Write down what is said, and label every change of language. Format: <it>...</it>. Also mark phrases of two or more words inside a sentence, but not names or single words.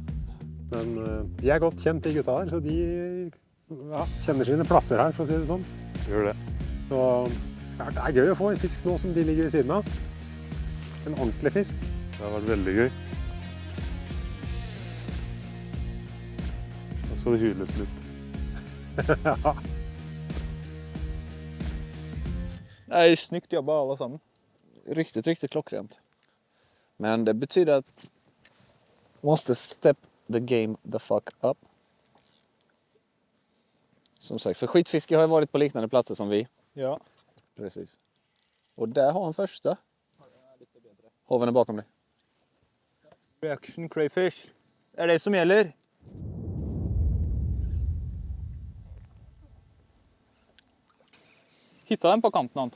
<no>Men de er godt kjent, de gutta der, så de kjenner sine plasser her, for å si det sånn. Gjør det. Så det er gøy å få en fisk nå som de ligger ved siden av. En ordentlig fisk. Det har vært veldig gøy. Nå skal det hyles litt. Ja.</no> <sv>Det är snyggt jobbat alla sammen. Riktigt klockrent. Men det betyder att måste</sv> <en>step the game the fuck up.</en> <sv>Som sagt, för skitfiske har ju varit på liknande platser som vi. Ja. Precis. Och där har han första. Hoven är bakom dig.</sv> <en>Reaction crayfish.</en> <sv>Det är det som gäller. Hitta den på kanten, Anton.</sv>